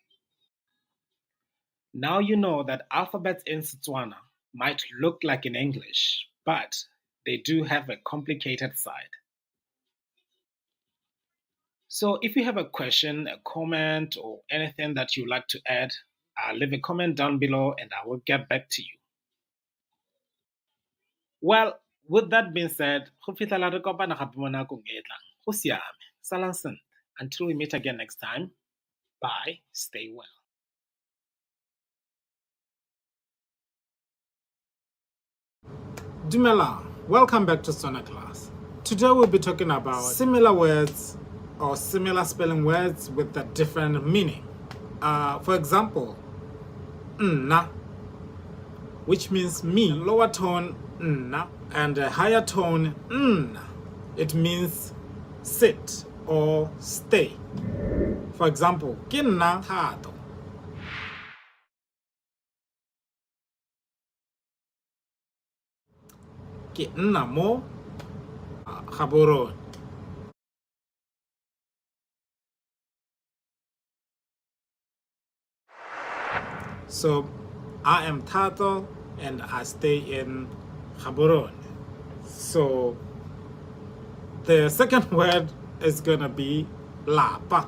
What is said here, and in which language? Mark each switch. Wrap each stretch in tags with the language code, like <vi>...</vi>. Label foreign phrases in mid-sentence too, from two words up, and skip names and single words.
<en>Now you know that alphabets in Setswana might look like in English, but they do have a complicated side. So if you have a question, a comment, or anything that you'd like to add, leave a comment down below and I will get back to you. Well, with that being said,</en> <tn>go fitlhela re kopana gape mo nakong e e tlang. Go siame. Salang sentle.</tn> <en>Until we meet again next time, bye, stay well. Dumelang, welcome back to Setswana Class. Today we'll be talking about similar words or similar spelling words with a different meaning. For example, nna, which means me, lower tone nna, and a higher tone nna. It means sit or stay. For example,</en> <tn>ke nna Thato. Ke nna mo Gaborone.</tn> <en>So I am Thato and I stay in Gaborone. So the second word is gonna be lapa.</en>